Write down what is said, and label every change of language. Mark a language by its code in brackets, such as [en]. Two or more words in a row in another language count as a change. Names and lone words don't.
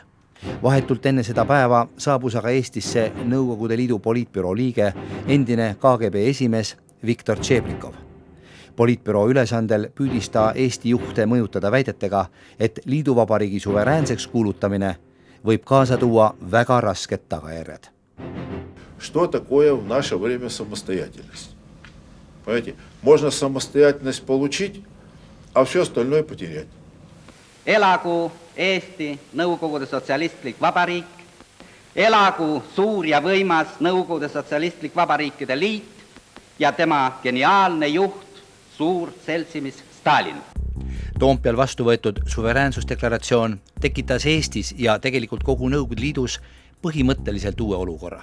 [et] Vahetult enne seda päeva saabus aga Eestisse Nõukogude Liidu poliitbüroo liige, endine KGB esimees Viktor Tšeblikov. Poliitbüroo ülesandel püüdis ta Eesti juhte mõjutada väidetega, et liiduvabariigi suveräänseks kuulutamine võib kaasa tuua väga rasked tagajärjed. [ru] Что такое в наше время самостоятельность? Понимаете, можно самостоятельность получить, а все остальное потерять. [et] Elagu Eesti Nõukogude Sotsialistlik Vabariik, elagu suur ja võimas Nõukogude Sotsialistlik Vabariikide Liit ja tema geniaalne juht, suur seltsimis Stalin. Toompeal vastu võetud suveräänsusdeklaratsioon tekitas Eestis ja tegelikult kogu Nõukogude Liidus põhimõtteliselt uue olukorra.